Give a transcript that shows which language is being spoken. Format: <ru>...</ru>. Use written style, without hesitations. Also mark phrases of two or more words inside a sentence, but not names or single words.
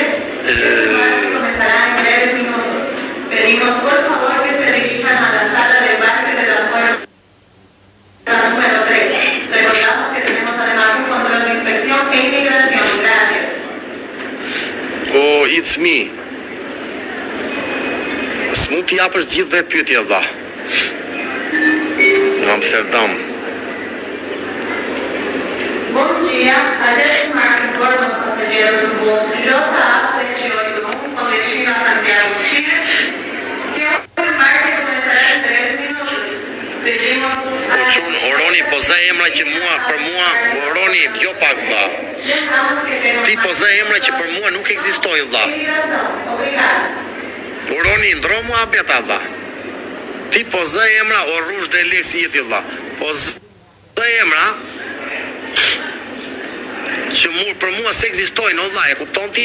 <es>JetSmart comenzará en breves minutos. Pedimos por favor que se dirijan a la sala de embarque del aeropuerto número 3. Recordamos que tenemos además un control de inspección e inmigración. Gracias.</es> <en>Oh, it's me.</en> <sq>S'mund t'i japësh gjithve pyetje vlla. Amsterdam.</sq> <pt>Bom dia, a JetSmart informa os passageiros do voo JA781 com destino a Santiago de Chile que o embarque começará em breves minutos. Pedimos</pt> <sq>Oroni po zë emra që për mua, Oroni, jo pak vlla. Ti po zë emra që për mua nuk ekzistojnë vlla. Oroni, ndro mua beta vlla. Ti po zë emra o rrush dhe lek si jeti vlla. Po zë emra që për mua se ekzistojnë, o vlla, e kupton ti?</sq>